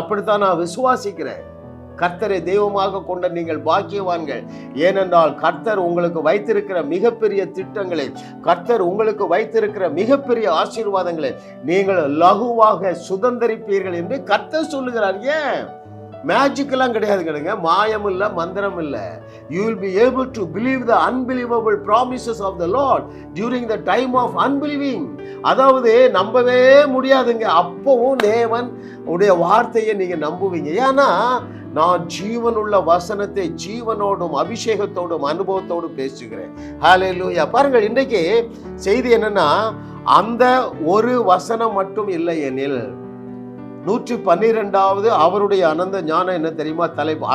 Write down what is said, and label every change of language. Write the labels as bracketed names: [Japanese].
[Tamil] அப்படித்தான் நான் விசுவாசிக்கிறேன். கர்த்தரை தெய்வமாக கொண்ட நீங்கள் பாக்கியவான்கள். ஏனென்றால் கர்த்தர் உங்களுக்கு வைத்திருக்கிற மிகப்பெரிய திட்டங்களை, கர்த்தர் உங்களுக்கு வைத்திருக்கிற மிகப்பெரிய ஆசீர்வாதங்களை நீங்கள் லகுவாக சுதந்திரிப்பீர்கள் என்று கர்த்தர் சொல்லுகிறார். ஏன்? மேஜிக் எல்லாம் கிடையாதுங்க, மாயம் இல்ல, மந்திரம் இல்ல. [English] You will be able to believe the unbelievable promises of the Lord during the time of unbelieving. [Tamil] அதாவது நம்பவே முடியாதுங்க, அப்பவும் தேவன் உடைய வார்த்தையை நீங்க நம்புவீங்க. ஏன்னா நான் ஜீவனுள்ள வசனத்தை ஜீவனோடும் அபிஷேகத்தோடும் அனுபவத்தோடும் பேசுகிறேன். ஹல்லேலூயா. பாருங்கள், இன்றைக்கு செய்தி என்னன்னா, அந்த ஒரு வசனம் மட்டும் இல்லை எனில் 112வது அவருடைய அனந்த ஞானம் என்ன தெரியுமா தலைப்பு.